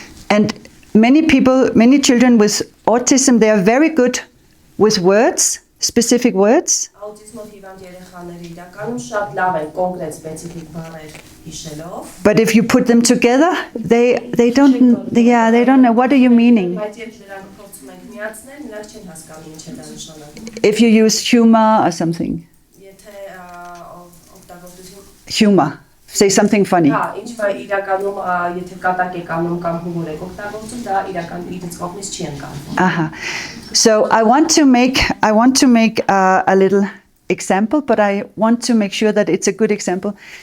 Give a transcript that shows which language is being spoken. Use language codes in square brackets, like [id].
[en] And many children with autism, they are very good with words, specific words. [hy] Աուտիզմով հիվանդ երեխաները իրականում շատ լավ են կոնկրետ սպეციფიկ բառեր հիշելով։ [en] But if you put them together, they don't know what are you meaning. [hy] Բայց երբ նրանք փորձում են միացնել, նրանք չեն հասկանում ինչ է դա նշանակում։ [en] If you use humor or something, [hy] Եթե օգտագործություն [en] humor, say something funny. [hy] Հա, ինչ որ իրականում եթե կատակ եք անում կամ հումոր եք օգտագործում, դա իրական իրենց կողմից չի ընկալվում։ [en] So I want to make a little example, but I want to make sure that it's a good example.